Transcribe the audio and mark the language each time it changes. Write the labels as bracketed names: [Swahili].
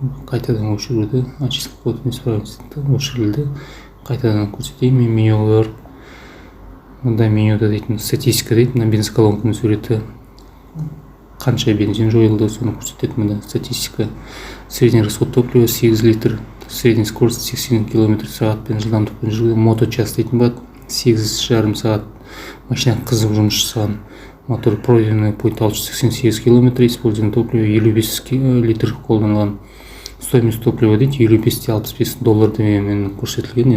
[Kazakh] Қайтадан өшіруді, [Russian] очистка код неисправности [Kazakh] өшірілді. Қайтадан көрсетейін, мен менюға барып. Мұнда менюда дейтін статистика дейді, мына бензин колонканың суреті. Қанша бензин жойылды, соны көрсетеді. Мына статистика. [Russian] Средний расход топлива 8 литр. Средний скорость [Kazakh] 80 км сағат пен жылдамдықпен жүрген моточас дейтін бат 8,5 сағат машина қызып жұмыс жасаған. [Russian] Мотор пройденный путь 688 км, использован топливо 55 литр [Kazakh] қолданылған. [Russian] Стоимость топлива [Kazakh] дейді [Russian] 55-65 доллар [Kazakh] демен көрсетілген.